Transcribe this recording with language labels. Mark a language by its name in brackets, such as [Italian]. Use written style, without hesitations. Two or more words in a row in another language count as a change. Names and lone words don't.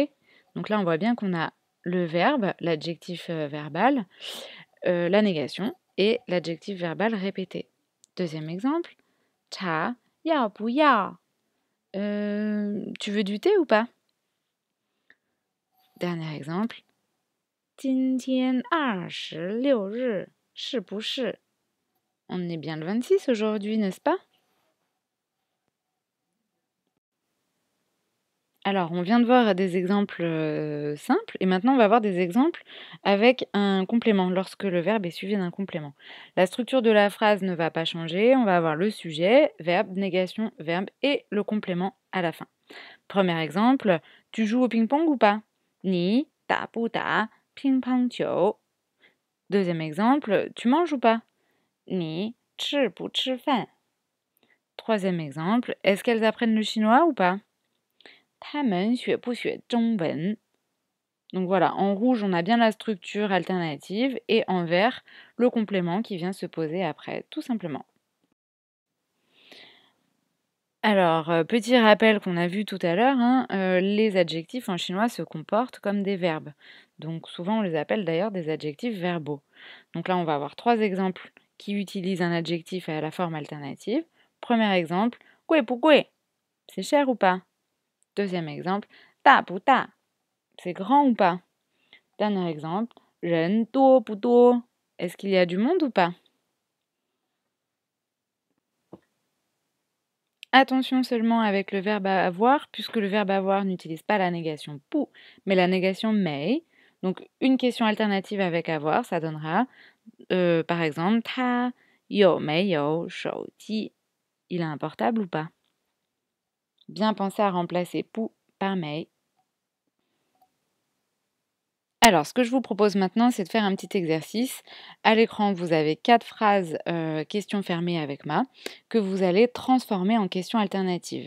[French] Donc là, on voit bien qu'on a le verbe, l'adjectif verbal, la négation et l'adjectif verbal répété. Deuxième exemple, [Chinese] 茶要不要. [French] Tu veux du thé ou pas? Dernier exemple, [Chinese] 今天26日是不是? [French] On est bien le 26 aujourd'hui, n'est-ce pas? Alors, on vient de voir des exemples simples et maintenant on va voir des exemples avec un complément, lorsque le verbe est suivi d'un complément. La structure de la phrase ne va pas changer, on va avoir le sujet, verbe, négation, verbe et le complément à la fin. Premier exemple, tu joues au ping-pong ou pas? [Chinese] 你打不打乒乓球. [French] Deuxième exemple, tu manges ou pas? [Chinese] 你吃不吃饭. [French] Troisième exemple, est-ce qu'elles apprennent le chinois ou pas? [Chinese] 他们学不学中文? [French] Donc voilà, en rouge, on a bien la structure alternative et en vert, le complément qui vient se poser après, tout simplement. Alors, petit rappel qu'on a vu tout à l'heure, les adjectifs en chinois se comportent comme des verbes. Donc souvent, on les appelle d'ailleurs des adjectifs verbaux. Donc là, on va avoir trois exemples qui utilisent un adjectif à la forme alternative. Premier exemple, [Chinese] 贵不贵? [French] C'est cher ou pas? Deuxième exemple, [Chinese] 大不大? [French] C'est grand ou pas? Dernier exemple, [Chinese] 人多不多? [French] Est-ce qu'il y a du monde ou pas? Attention seulement avec le verbe avoir, puisque le verbe avoir n'utilise pas la négation pou, mais la négation mei. Donc, une question alternative avec avoir, ça donnera, par exemple, [Chinese] 他有没有手机? [French] Il a un portable ou pas? Bien penser à remplacer pou par mei. Alors, ce que je vous propose maintenant, c'est de faire un petit exercice. À l'écran, vous avez 4 phrases questions fermées avec ma que vous allez transformer en questions alternatives.